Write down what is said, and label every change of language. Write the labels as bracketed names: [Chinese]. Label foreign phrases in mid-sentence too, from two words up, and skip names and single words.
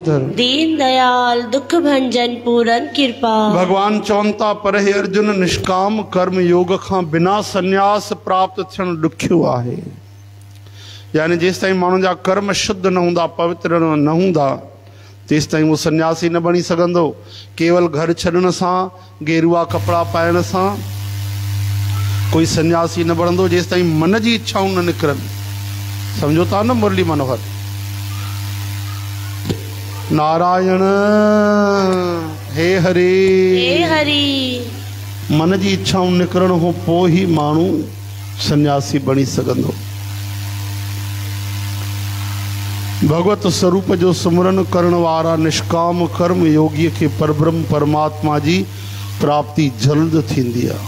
[Punjabi] दीन दयाल दुख भंजन पूरन कृपा। [Sindhi] भगवान चवंता पर हे अर्जुन निष्काम कर्म योग खां बिना संन्यास प्राप्त थियण ॾुखियो आहे। यानी जेसि ताईं माण्हुनि जा कर्म शुद्ध न हूंदा, पवित्र न हूंदा, तेसि ताईं उहो सन्यासी न बणी सघंदो। केवल घर छॾण सां, गेरुआ कपिड़ा पाइण सां कोई सन्यासी न बणंदो जेसि ताईं मन जी इच्छाऊं न निकिरनि। सम्झो था न मुरली मनोहर? नारायण हे हरे, हे हरि। मन जी इच्छाऊं निकिरण खां पोइ ई माण्हू सन्यासी बणी सघंदो। भगवत स्वरूप जो सुमरन करण वारा निष्काम कर्म योगी खे परब्रह्म परमात्मा जी प्राप्ति जल्द थींदी आहे।